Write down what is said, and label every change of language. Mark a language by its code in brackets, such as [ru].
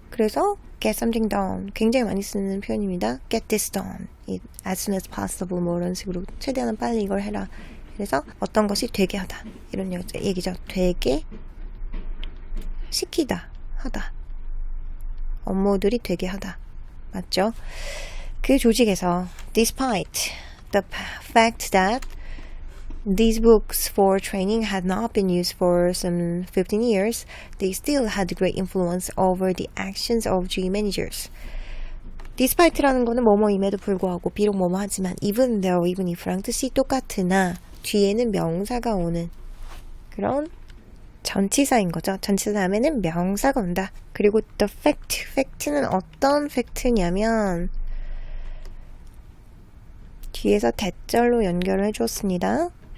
[ko] 그래서 [en] get something done [ko] 굉장히 많이 쓰는 표현입니다. [en] get this done as soon as possible [ko] 뭐 이런 식으로 최대한 빨리 이걸 해라. 그래서 어떤 것이 되게 하다 이런 얘기죠. 되게 시키다 하다 업무들이 되게 하다 맞죠? 그 조직에서 [en] despite the fact that these books for training had not been used for some 15 years, they still had great influence over the actions of GE managers. [ko] despite라는 거는 뭐뭐임에도 불구하고 비록 뭐뭐 하지만 [en] even though, even if [ko] 랑 뜻이 똑같으나 뒤에는 명사가 오는 그런 전치사인 거죠. 전치사 다음에는 명사가 온다. 그리고 the fact는 어떤 팩트냐면 뒤에서 대절로 연결을 해주었습니다.